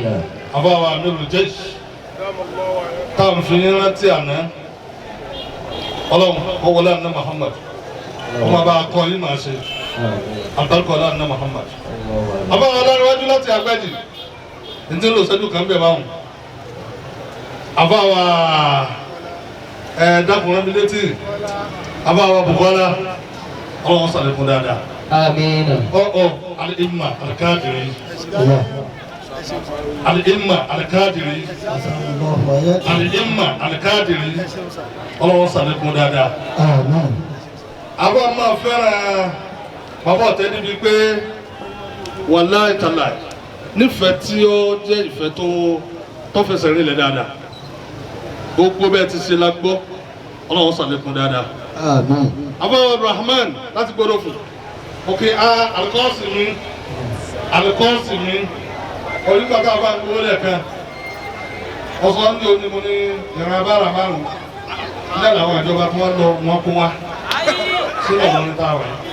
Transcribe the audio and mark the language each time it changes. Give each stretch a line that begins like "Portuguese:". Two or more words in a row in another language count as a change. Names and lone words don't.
Yoruba: Àbáwá Amirul Jaysh táwọn fi yín rántí àná Ọlọ́run kọ́ wọlé àná Muhammad ọmọ bá kọ́ yín máa ṣe àbáríkà ọlá àná Muhammad. Àbáwá ọlọ́run láti Agbẹ́jì ní tí ń lò sẹ́jú kan bẹ̀ báwọn. Àbáwá dákùnrin mi létí Àbáwá Bukola Ọlọ́run ṣàlékún dáadáa. Àmín. Al-Imma Al-Kadiri. Al-Imma Al-Kadiri. Al-Imma Al-Kadiri. Ọlọ́run ṣàlékún dáadáa. Àbá máa fẹ́ràn bàbá ọ̀tẹ́ níbi pé
Arabic: والله تالله
Yoruba: nífẹ̀ẹ́ tí ó jẹ́ ìfẹ́ tó fẹsẹ̀ rinlẹ̀ dáadáa. Gbogbo bẹ́ẹ̀ ti ṣe la gbọ́ Ọlọ́run ṣàlékún dáadáa. Àbá Rahman láti gbọ́dọ̀ fún. Okay, Al-Qasim àlùkọ́ọ̀sì mi onígbàgbà bá ń gbówó lẹ́ẹ̀kan ọ̀sán ní òní mo ní ìran bára márùn-ún nígbà làwọn ìjọba tí wọ́n lọ wọn kún wa sínú ọ̀nà níta wẹ̀.